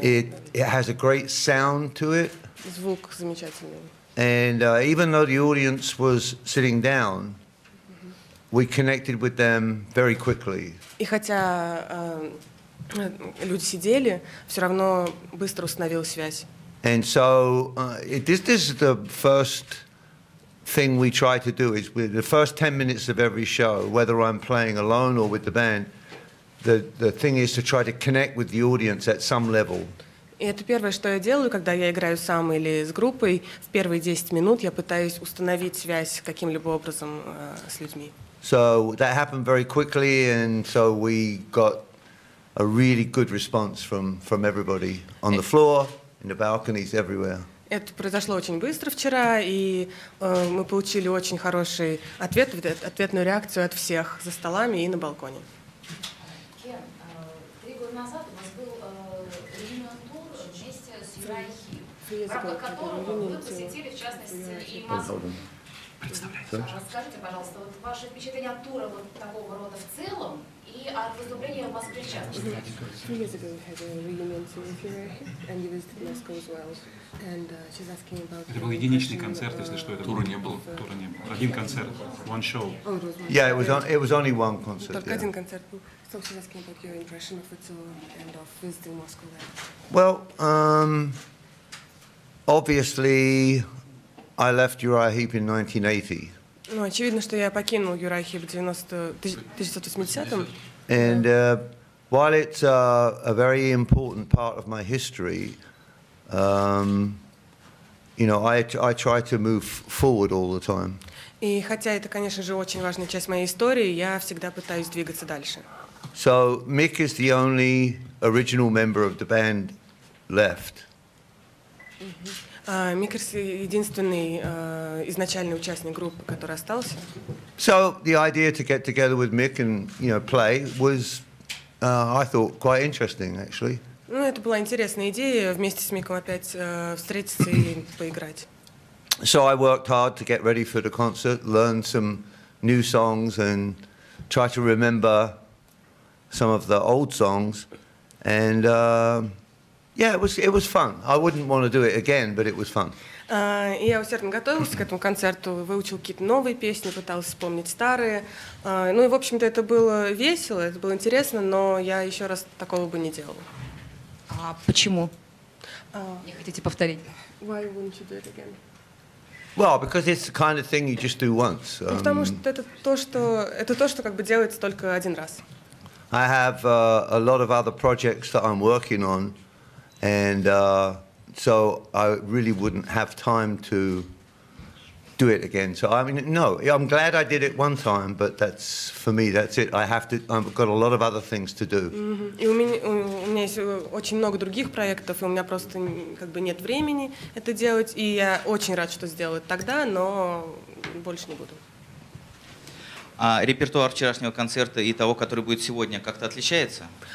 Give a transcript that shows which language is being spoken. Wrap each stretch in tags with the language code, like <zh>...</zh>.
<en>It has a great sound to it.</en> <ru>звук замечательный.</ru> <en>And even though the audience was sitting down, we connected with them very quickly.</en> <ru>И хотя люди сидели, все равно быстро установил связь.</ru> <en>And so this is the first thing we try to do is with the first 10 minutes of every show, whether I'm playing alone or with the band, the thing is to try to connect with the audience at some level.</en> <ru>И это первое, что я делаю, когда я играю сам или с группой. В первые 10 минут я пытаюсь установить связь каким-либо образом с людьми.</ru> <en>So that happened very quickly, and so we got a really good response from everybody on the floor, in the balconies, everywhere.</en> <ru>Это произошло очень быстро вчера, и мы получили очень хороший ответ, ответную реакцию от всех за столами и на балконе. Кен, 3 года назад у вас был реюнион-тур вместе с Юрай, в рамках которого вы посетили, в частности, и Москву. Расскажите, пожалуйста, вот ваши впечатления от тура вот такого рода в целом и от выступления в Москве в частности.</ru> <en>3 years ago we had a reunion tour with Yurai, and you visited Moscow as well. And she's asking about.</en> <ru>Это был единичный концерт, если что. Это Тура не было. Тура не было. Один концерт,</ru> <en>one show. Oh, it was one. Yeah, it was only one concert.</en> <ru>Только</ru> <en>Yeah.</en> <ru>один концерт был.</ru> <en>So she's asking about your impression of the tour and of visiting Moscow then. Well, obviously, I left Uriah Heep in 1980,</en> <ru>Ну, очевидно, что я покинул Юрай Хип в 1980-м.</ru> <en>and while it's a very important part of my history, you know, I try to move forward all the time.</en> <ru>И хотя это, конечно же, очень важная часть моей истории, я всегда пытаюсь двигаться дальше.</ru> <en>So Mick is the only original member of the band left.</en> <ru>Микерс единственный изначальный участник группы, который остался.</ru> <en>So the idea to get together with Mick and play was, I thought, quite interesting actually.</en> <ru>Ну, это была интересная идея вместе с Миком опять встретиться и поиграть.</ru> <en>So I worked hard to get ready for the concert, learn some new songs, and try to remember some of the old songs, and yeah, it was fun. I wouldn't want to do it again, but it was fun.</en> <ru>И я усердно готовился к этому концерту, выучил какие-то новые песни, пытался вспомнить старые. Ну и, в общем-то, это было весело, это было интересно, но я еще раз такого бы не делала. А почему? Не хотите повторить?</ru> <en>Why wouldn't you do it again? Well, because it's the kind of thing you just do once.</en> <ru>Потому что это то, что как бы делается только один раз.</ru> <en>I have a lot of other projects that I'm working on, and so I really wouldn't have time to do it again. So I mean, no, I'm glad I did it one time, but for me, that's it. I've got a lot of other things to do.</en> <ru>И у меня есть очень много других проектов, и у меня просто как бы нет времени это делать, и я очень рад, что сделал это тогда, но больше не буду. А репертуар вчерашнего концерта и того, который будет сегодня, как-то отличается?</ru>